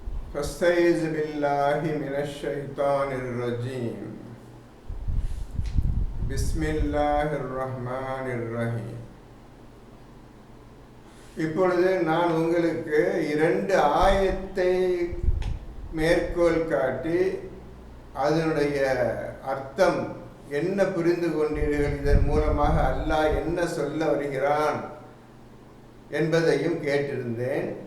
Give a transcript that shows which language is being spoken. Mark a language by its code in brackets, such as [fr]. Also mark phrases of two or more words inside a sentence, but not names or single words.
[ar] فاستعيذ بالله من الشيطان الرجيم بسم الله الرحمن الرحيم. [ta] இப்பொழுது நான் உங்களுக்கு 2 ஆயத்தை மேற்கோள் காட்டி அதனுடைய அர்த்தம் என்ன புரிந்து கொண்டீர்கள், இதன் மூலமாக அல்லாஹ் என்ன சொல்ல வருகிறான் என்பதையும் கேட்டிருந்தேன்.